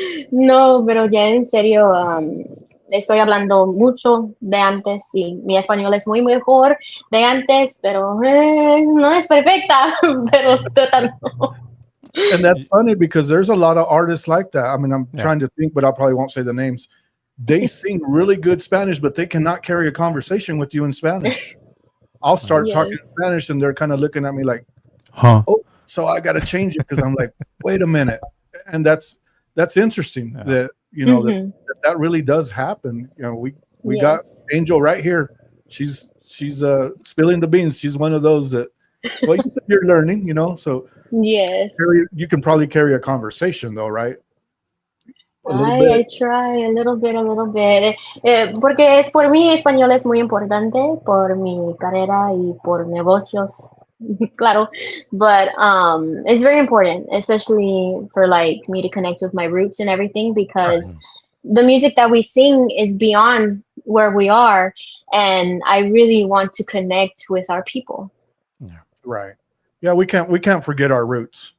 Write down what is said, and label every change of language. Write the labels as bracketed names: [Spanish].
[Spanish] No, pero ya en serio, estoy hablando mucho de antes y mi español es muy mejor de antes, pero no es perfecta, pero tratando. [English] And that's funny because there's a lot of artists like that. I mean, I'm Yeah. trying to think, but I probably won't say the names. They sing really good Spanish, but they cannot carry a conversation with you in Spanish. I'll start talking Yes. Spanish and they're kind of looking at me like, Huh? oh, so I got to change it because I'm like, wait a minute. And that's interesting that, Mhm. that really does happen. We got Yes. Angel right here. She's spilling the beans. She's one of those that, well, you said you're learning, so Yes. you can probably carry a conversation though, right? A little I bit. try a little bit, a little bit. [Spanish] Porque es por mí español es muy importante por mi carrera y por negocios, claro. [English] But it's very important, especially for like me to connect with my roots and everything, because the music that we sing is beyond where we are, and I really want to connect with our people. Right. Yeah, we can't forget our roots.